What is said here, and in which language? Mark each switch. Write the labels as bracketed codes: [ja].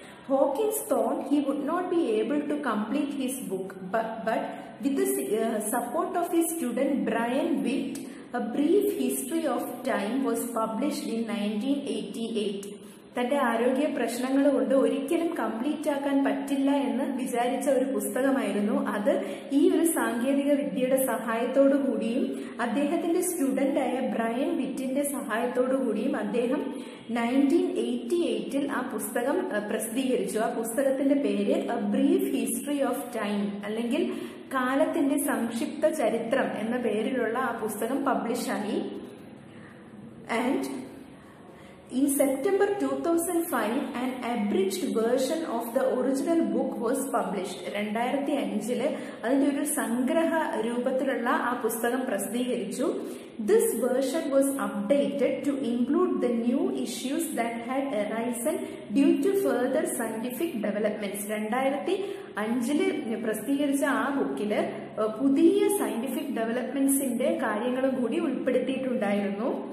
[en] Hawkins thought he would not be able to complete his book, but with the support of his student Brian Witt, a brief history of time was published in 1988. [ml] തന്റെ ആരോഗ്യ പ്രശ്നങ്ങൾ കൊണ്ട് ഒരിക്കലും complete ആക്കാൻ പറ്റില്ല എന്ന് വിചാരിച്ച ഒരു പുസ്തകമായിരുന്നു അത്. ഈ ഒരു സാങ്കേതിക വിദ്യയുടെ സഹായത്തോടു കൂടിയും അദ്ദേഹത്തിന്റെ സ്റ്റുഡന്റായ ബ്രയൻ വിറ്റിന്റെ സഹായത്തോടു കൂടിയും അദ്ദേഹം 1988 ആ പുസ്തകം പ്രസിദ്ധീകരിച്ചു. ആ പുസ്തകത്തിന്റെ പേര് A brief history of time അല്ലെങ്കിൽ കാലത്തിന്റെ സംക്ഷിപ്ത ചരിത്രം എന്ന പേരിലുള്ള ആ പുസ്തകം പബ്ലിഷായി. [en] And in September 2005, an abridged version of the original book was published. [ml] 2005 അതിന്റെ ഒരു സംഗ്രഹ രൂപത്തിലുള്ള ആ പുസ്തകം പ്രസിദ്ധീകരിച്ചു. [en] This version was updated to include the new issues that had arisen due to further scientific developments. [ml] 2005 പ്രസിദ്ധീകരിച്ച ആ ബുക്കില് പുതിയ സയന്റിഫിക് ഡെവലപ്മെന്റ്സിന്റെ കാര്യങ്ങളും കൂടി ഉൾപ്പെടുത്തിയിട്ടുണ്ടായിരുന്നു.